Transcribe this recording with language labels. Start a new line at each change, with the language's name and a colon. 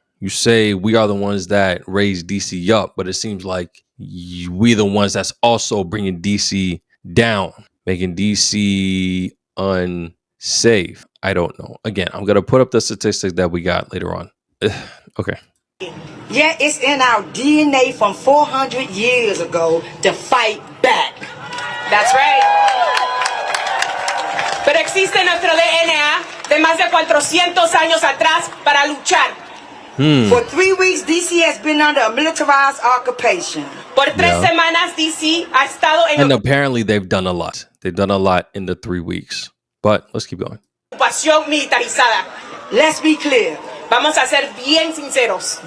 English: You say we are the ones that raised DC up, but it seems like we the ones that's also bringing DC down, making DC unsafe. I don't know. Again, I'm going to put up the statistics that we got later on. Okay. Yeah, it's in our DNA from 400 years ago to fight back. That's right.
Spanish: Pero existe nuestro DNA de más de 400 años atrás para luchar.
English: For 3 weeks, DC has been under a militarized occupation.
Spanish: Por 3 semanas, DC ha estado en
English: And apparently they've done a lot. They've done a lot in the 3 weeks. But let's keep going.
Spanish: ocupación militarizada.
English: Let's be clear.
Spanish: Vamos a ser bien sinceros.